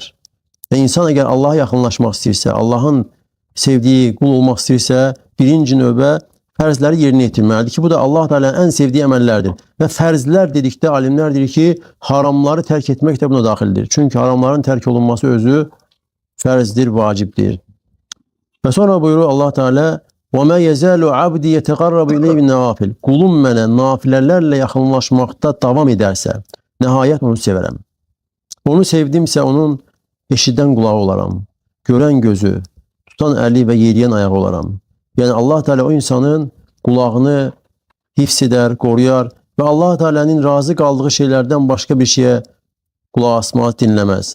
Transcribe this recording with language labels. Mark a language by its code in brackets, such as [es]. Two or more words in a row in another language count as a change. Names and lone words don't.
[az] Və insan əgər Allaha yaxınlaşmaq istəyirsə, Allahın sevdiyi qul olmaq istəyirsə, birinci növbə fərzləri yerinə yetirməlidir ki, bu da Allah Teala'nın ən sevdiyi əməllərdir. Və fərzlər dedikdə alimlər deyir ki, haramları tərk etmək də buna daxildir. Çünki haramların tərk olunması özü fərzdir, vacibdir. Və sonra buyurur Allah Teala: [ar] وَمَا يَزَالُ عَبْدِ يَتَقَرَّبُ إِلَيْهِ بِالنَّوَافِلِ [az] Qulum mənə nafilələrlə yaxınlaşmaqda davam edərsə, nəhayət onu sevərəm. Onu sevdimsə, onun eşidən qulağı olaram, görən gözü, tutan əli və yeriyən ayağı olaram. Yəni Allah Teala o insanın qulağını hifz edər, qoruyar və Allah Teala'nın razı qaldığı şeylərdən başqa bir şeyə qulaq asmaz, dinləməz.